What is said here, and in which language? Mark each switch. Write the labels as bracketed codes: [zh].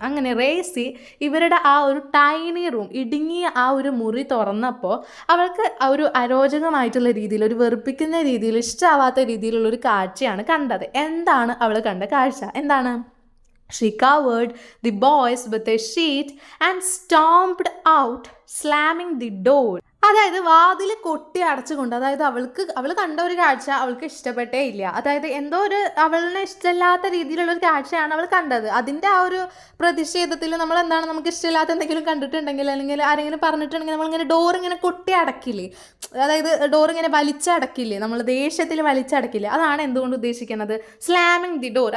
[ml] അങ്ങനെ റേസി ഇവരുടെ ആ ഒരു ടൈനി റൂം, ഇടുങ്ങിയ ആ ഒരു മുറി തുറന്നപ്പോൾ അവൾക്ക് ആ ഒരു അരോചകമായിട്ടുള്ള രീതിയിൽ, ഒരു വെറുപ്പിക്കുന്ന രീതിയിൽ, ഇഷ്ടമാവാത്ത രീതിയിലുള്ളൊരു കാഴ്ചയാണ് കണ്ടത്. എന്താണ് അവൾ കണ്ട കാഴ്ച? എന്താണ്? [en] She covered the boys with a sheet and stomped out, slamming the door. ആ [ml] അതായത് വാതിൽ കൊട്ടി അടച്ചുകൊണ്ട്, അതായത് അവൾ കണ്ട ഒരു കാഴ്ച അവൾക്ക് ഇഷ്ടപ്പെട്ടേ ഇല്ല. അതായത് എന്തോ ഒരു അവളിനെ ഇഷ്ടമില്ലാത്ത രീതിയിലുള്ള ഒരു കാഴ്ചയാണ് അവൾ കണ്ടത്. അതിൻ്റെ ആ ഒരു പ്രതിഷേധത്തിൽ നമ്മൾ എന്താണ്, നമുക്ക് ഇഷ്ടമില്ലാത്ത എന്തെങ്കിലും കണ്ടിട്ടുണ്ടെങ്കിൽ അല്ലെങ്കിൽ ആരെങ്കിലും പറഞ്ഞിട്ടുണ്ടെങ്കിൽ നമ്മളിങ്ങനെ ഡോർ ഇങ്ങനെ കൊട്ടി അടക്കില്ലേ, അതായത് ഡോർ ഇങ്ങനെ വലിച്ചടക്കില്ലേ, നമ്മൾ ദേഷ്യത്തിൽ വലിച്ചടക്കില്ലേ, അതാണ് എന്തുകൊണ്ട് ഉദ്ദേശിക്കുന്നത് [en] Slamming the door.